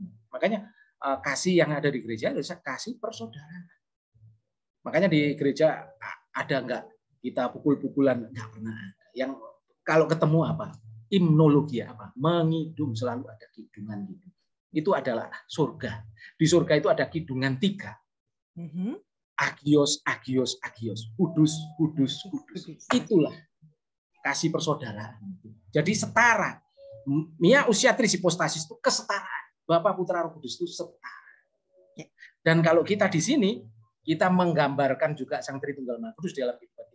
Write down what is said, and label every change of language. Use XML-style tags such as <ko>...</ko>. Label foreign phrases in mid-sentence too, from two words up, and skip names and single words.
<id>Makanya kasih yang ada di gereja adalah kasih persaudaraan. Makanya di gereja ada enggak kita pukul-pukulan? Enggak pernah ada. Yang kalau ketemu apa? Himnologi apa? Mengidung, selalu ada kidungan gitu. Itu adalah surga. Di surga itu ada kidungan 3.</id> <el>Ἅγιος, ἅγιος, ἅγιος.</el> <id>Kudus, kudus, kudus. Itulah kasih persaudaraan. Jadi setara.</id> <el>Μία οὐσία τρεῖς ὑποστάσεις</el> <id>itu kesetaraan. Bapa, Putra, Roh Kudus itu setara. Dan kalau kita di sini, kita menggambarkan juga Sang Tritunggal Maha Kudus dalam kehidupan kita.</id>